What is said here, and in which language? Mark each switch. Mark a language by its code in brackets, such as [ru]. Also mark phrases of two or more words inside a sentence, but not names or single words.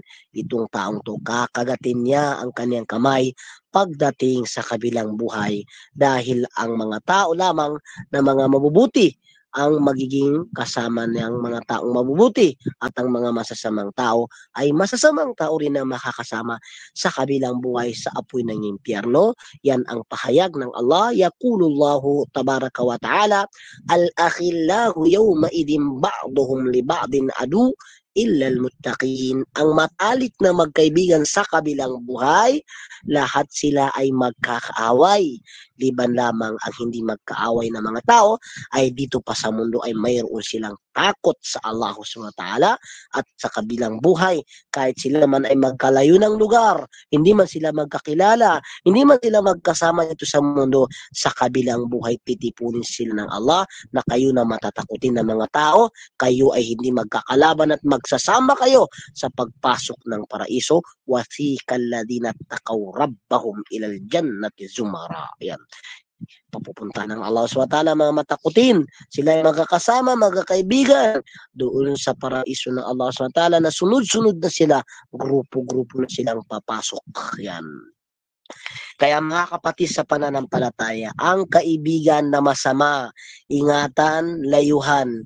[tl] Itong taong to, kakagatin niya ang kanyang kamay pagdating sa kabilang buhay dahil ang mga tao lamang na mga mabubuti ang magiging kasama niyang mga taong mabubuti at ang mga masasamang tao ay masasamang tao rin na makakasama sa kabilang buhay sa apoy ng impyerno. Yan ang pahayag ng Allah. [ar] يقول الله تبارك وتعالى الأخلاء يومئذ بعضهم لبعض عدو إلا المتقين. [tl] Ang matalik na magkaibigan sa kabilang buhay, lahat sila ay magkakaaway. Liban lamang ang hindi magkaaway na mga tao ay dito pa sa mundo ay mayroon silang takot sa Allah [ar] سبحانه وتعالى [tl] at sa kabilang buhay. Kahit sila man ay magkalayo ng lugar, hindi man sila magkakilala, hindi man sila magkasama dito sa mundo, sa kabilang buhay titipunin sila ng Allah na kayo na matatakutin ng mga tao, kayo ay hindi magkakalaban at magsasama kayo sa pagpasok ng paraiso. [ar] وسيق الذين اتقوا ربهم إلى الجنة زمرا. [tl] Yan. Papupunta ng Allah SWT mga matakutin. Sila ay magkakasama, magkakaibigan doon sa paraiso ng Allah SWT na sunod-sunod na sila, grupo-grupo na silang papasok. Yan. Kaya mga kapatid sa pananampalataya, ang kaibigan na masama, ingatan, layuhan.